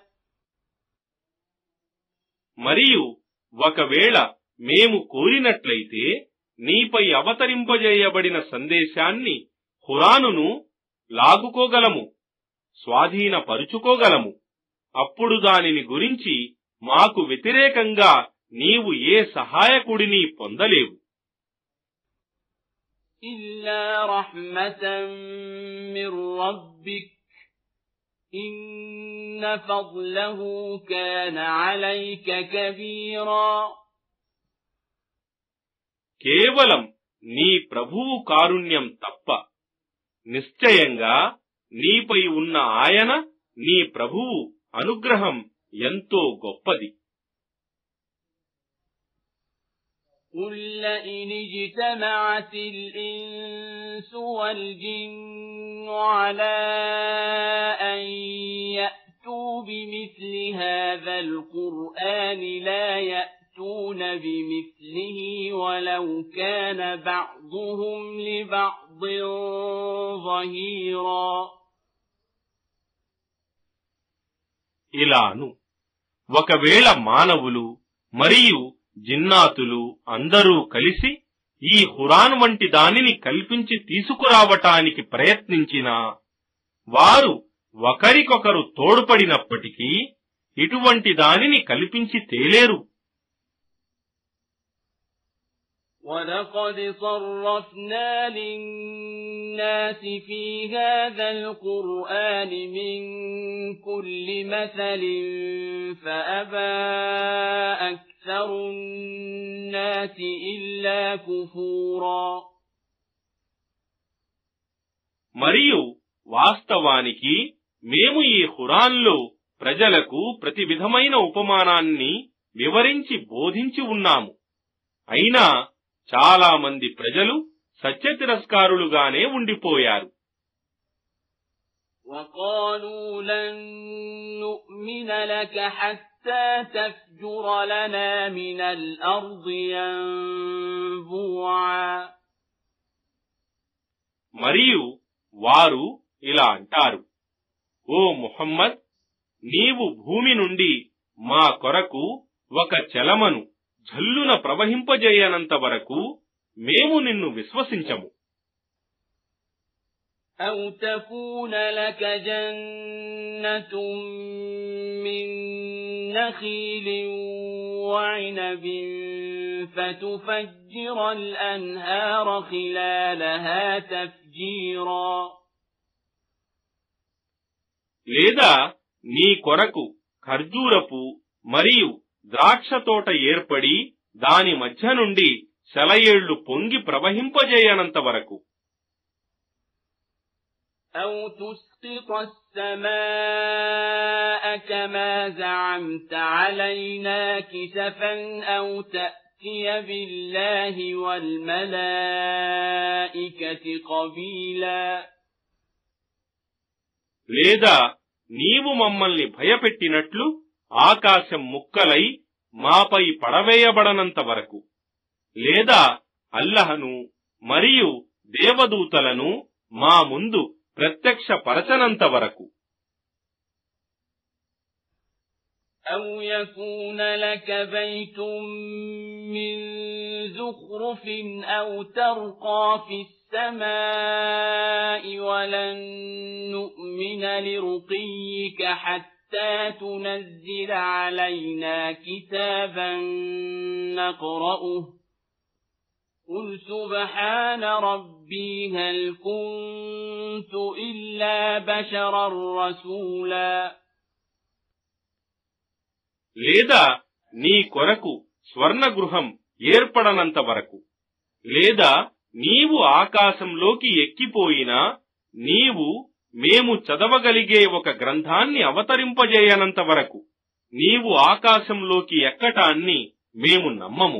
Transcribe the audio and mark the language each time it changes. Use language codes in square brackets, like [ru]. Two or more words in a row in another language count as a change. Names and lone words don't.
[te] మరియు ఒకవేళ మేము కోరినట్లయితే నీపై అవతరింపజేయబడిన సందేశాన్ని ఖురానును లాగుకోగలము, స్వాధీనపరుచుకోగలము. అప్పుడు దానిని గురించి మాకు వ్యతిరేకంగా నీవు ఏ సహాయకుడిని పొందలేవు. [ar] إلا رحمة من ربك إن فضله كان عليك كبيرا. [te] కేవలం నీ ప్రభువు కారుణ్యం తప్ప నిశ్చయంగా నీపై ఉన్న ఆయన నీ ప్రభువు అనుగ్రహం ఎంతో గొప్పది. [ar] قل لئن اجتمعت الإنس والجن على أن يأتوا بمثل هذا القرآن لا يأتون بمثله ولو كان بعضهم لبعض ظهيرا. [te] ఇలాను ఒకవేళ మానవులు మరియు జిన్నాతులు అందరూ కలిసి ఈ ఖురాన్ వంటి దానిని కల్పించి తీసుకురావటానికి ప్రయత్నించినా వారు ఒకరికొకరు తోడ్పడినప్పటికీ ఇటువంటి దానిని కల్పించి తేలేరు. [ar] وَلَقَدْ صَرَّفْنَا لِلنَّاسِ فِي هَذَا الْقُرْآنِ مِنْ كُلِّ مَثَلٍ فَأَبَى أَكْثَرُ النَّاسِ إِلَّا كُفُورًا. [te] మరియు వాస్తవానికి మేము ఈ ఖురాన్లో ప్రజలకు ప్రతి విధమైన ఉపమానాన్ని వివరించి బోధించి ఉన్నాము. అయినా చాలా మంది ప్రజలు సత్యతిరస్కారులుగానే ఉండిపోయారు. [ar] وَقَالُوا لَن نُّؤْمِنَ لَكَ حَتَّى تَفْجُرَ لَنَا مِنَ الْأَرْضِ يَنبُوعًا. [te] మరియు వారు ఇలా అంటారు, ఓ ముహమ్మద్, నీవు భూమి నుండి మా కొరకు ఒక చలమను జల్లున ప్రవహింపజేయనంత వరకు మేము నిన్ను విశ్వసించము. [ar] أَوْ تَكُونَ لَكَ جَنَّةٌ مِّن نَّخِيلٍ وَعِنَبٍ فَتُفَجِّرَ الْأَنْهَارَ خِلَالَهَا تَفْجِيرًا. [te] లేదా నీ కొరకు ఖర్జూరపు మరియు ద్రాక్ష తోట ఏర్పడి దాని మధ్య నుండి సెలయేళ్లు పొంగి ప్రవహింపజేయనంత వరకు. [ar] أَوْ تُسْقِطَ السَّمَاءَ كَمَا زَعَمْتَ عَلَيْنَا كِسَفًا أَوْ تَأْتِيَ بِاللَّهِ وَالْمَلَائِكَةِ قَبِيلًا. [te] లేదా నీవు మమ్మల్ని భయపెట్టినట్లు ఆకాశం ముక్కలై మాపై పడవేయబడనంత వరకు, లేదా అల్లహను మరియు దేవదూతలను మా ముందు ప్రత్యక్షపరచనంత వరకు. [ar] أَوْ يَكُونَ لَكَ بَيْتٌ مِّن زُخْرُفٍ أَوْ تَرْقَىٰ فِي السَّمَاءِ وَلَن نُّؤْمِنَ لِرُقِيِّكَ حَتَّىٰ تُنَزِّلَ عَلَيْنَا كِتَابًا نَّقْرَؤُهُ قُلْ سُبْحَانَ رَبِّي هَلْ كُنتُ إِلَّا بَشَرًا رَّسُولًا. [te] లేదా నీ కొరకు స్వర్ణగృహం ఏర్పడనంత వరకు, లేదా నీవు ఆకాశంలోకి ఎక్కిపోయినా నీవు మేము చదవగలిగే ఒక గ్రంథాన్ని అవతరింపజేయనంత వరకు నీవు ఆకాశంలోకి ఎక్కటాన్ని మేము నమ్మము.